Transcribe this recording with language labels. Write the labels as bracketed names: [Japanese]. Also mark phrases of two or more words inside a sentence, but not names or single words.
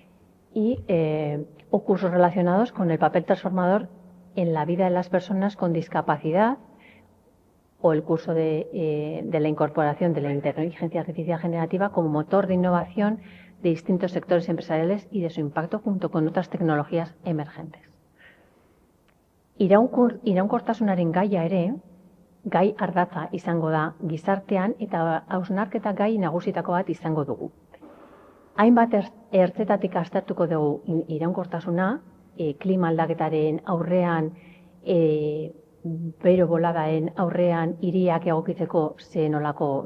[Spanish] o cursos relacionados con el papel transformador en la vida de las personas con discapacidad, o el curso de la incorporación de la inteligencia artificial generativa como motor de innovación de distintos sectores empresariales y de su impacto junto con otras tecnologías emergentes. [Basque] Iraunkortasunaren gaia ere, gai ardatza izango da gizartean eta hausnarketa gai nagusitako bat izango dugu. Hainbat ertzetatik aztertuko dugu iraunkortasuna, klima aldaketaren aurrean, bero boladaen aurrean hiriak egokitzeko ze nolako